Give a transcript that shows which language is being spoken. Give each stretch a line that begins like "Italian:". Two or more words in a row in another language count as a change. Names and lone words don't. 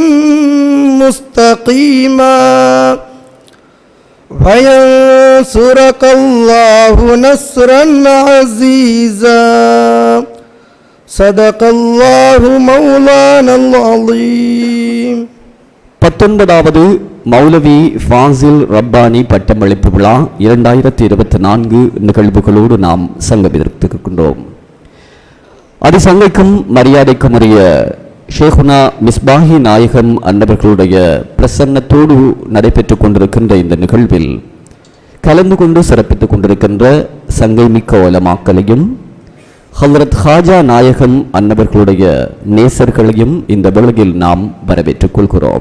Arabic: مستقيما وينصرك الله نصرا عزيزا صدق الله مولانا العظيم.
Tamil: 19வது மௌலவி ஃபாசில் ரப்பானி பட்டமளிப்பு விழா 2024 நிகழ்வுகளோடு நாம் சங்கமித்திருக்கின்றோம். அதிசங்கைக்கும் மரியாதைக்கும் உரிய ஷேகுனா மிஸ்பாஹி நாயகம் அன்னவர்களுடைய பிரசன்னத்தோடு நடைபெற்றுக் கொண்டிருக்கின்ற இந்த நிகழ்வில் கலந்து கொண்டு சிறப்பித்துக் கொண்டிருக்கின்ற சங்கை மிக்க உலமாக்களையும் ஹல்ரத் ஹாஜா நாயகம் அன்னவர்களுடைய நேசர்களையும் இந்த வேளையில் நாம் வரவேற்றுக் கொள்கிறோம்.